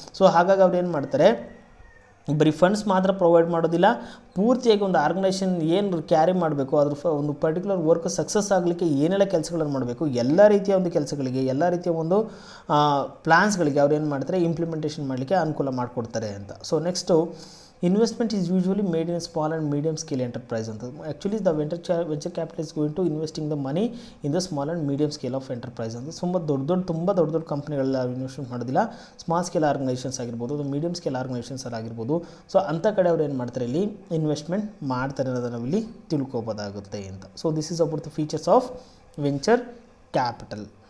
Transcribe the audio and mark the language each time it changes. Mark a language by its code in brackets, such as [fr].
[kn] So ಹಾಗಾಗಿ ಅವ್ರು ಏನು ಮಾಡ್ತಾರೆ, ಬರೀ ಫಂಡ್ಸ್ ಮಾತ್ರ ಪ್ರೊವೈಡ್ ಮಾಡೋದಿಲ್ಲ, ಪೂರ್ತಿಯಾಗಿ ಒಂದು ಆರ್ಗನೈಸೇಷನ್ ಏನು ಕ್ಯಾರಿ ಮಾಡಬೇಕು, ಅದ್ರ ಒಂದು ಪರ್ಟಿಕ್ಯುಲರ್ ವರ್ಕ್ ಸಕ್ಸಸ್ ಆಗಲಿಕ್ಕೆ ಏನೆಲ್ಲ ಕೆಲಸಗಳನ್ನು ಮಾಡಬೇಕು, ಎಲ್ಲ ರೀತಿಯ ಒಂದು ಕೆಲಸಗಳಿಗೆ, ಎಲ್ಲ ರೀತಿಯ ಒಂದು ಪ್ಲ್ಯಾನ್ಸ್ಗಳಿಗೆ ಅವ್ರು ಏನು ಮಾಡ್ತಾರೆ, ಇಂಪ್ಲಿಮೆಂಟೇಷನ್ ಮಾಡಲಿಕ್ಕೆ ಅನುಕೂಲ ಮಾಡಿಕೊಡ್ತಾರೆ ಅಂತ. So next, [en] Investment is usually made in small and medium scale enterprise [kn] ಅಂತ. [en] Actually the venture capital is going to investing the money in the small and medium scale of enterprise [kn] ಅಂತ. ತುಂಬ ದೊಡ್ಡ ಕಂಪ್ನಿಗಳೆಲ್ಲ investment ಮಾಡೋದಿಲ್ಲ, small scale organisations ಆಗಿರ್ಬೋದು, medium scale organisations ಆಗಿರ್ಬೋದು. So ಅಂಥ ಕಡೆ ಅವ್ರು ಏನು ಮಾಡ್ತಾರೆ, ಇಲ್ಲಿ ಇನ್ವೆಸ್ಟ್ಮೆಂಟ್ ಮಾಡ್ತಾರೆ ಅನ್ನೋದನ್ನು ನಾವಿಲ್ಲಿ ತಿಳ್ಕೊಬೋದಾಗುತ್ತೆ ಅಂತ. [en] So this is about the features of venture capital.